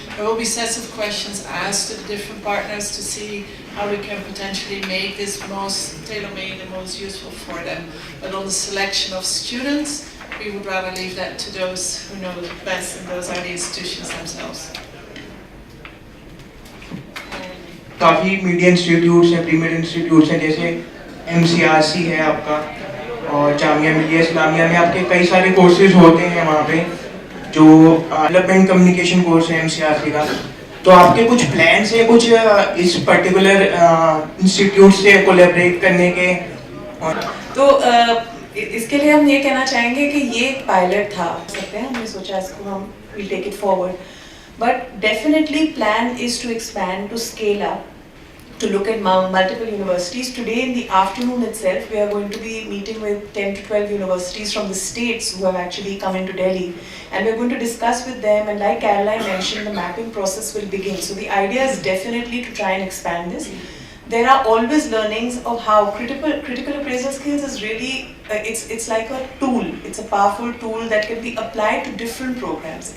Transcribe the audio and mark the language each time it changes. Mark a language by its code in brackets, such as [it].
[en] There will be sets of questions asked to the different partners to see how we can potentially make this most tailor-made and most useful for them. But on the selection of students, we would rather leave that to those who know best, and those are the institutions themselves. [hi] काफ़ी media institutes हैं, premiere institutes हैं, जैसे MCRC है आपका और जामिया मिलिया इस्लामिया में आपके कई सारे कोर्सेज होते हैं वहाँ पे जो डेवलपमेंट कम्युनिकेशन कोर्स है MCRC का। तो आपके कुछ प्लान्स हैं कुछ इस पर्टिकुलर इंस्टीट्यूट से कोलैबोरेट करने के? तो इसके लिए हम ये कहना चाहेंगे कि ये एक पायलट था सकते हैं, हमने सोचा इसको हम [en] Will take it forward, but definitely plan is to expand, to scale up, to look at multiple universities. Today in the afternoon itself, we are going to be meeting with 10 to 12 universities from the states who have actually come into Delhi, and we are going to discuss with them, and like Caroline mentioned, the mapping process will begin. So the idea is definitely to try and expand this. There are always learnings of how critical appraisal skills is really, it's like a tool, it's a powerful tool that can be applied to different programs.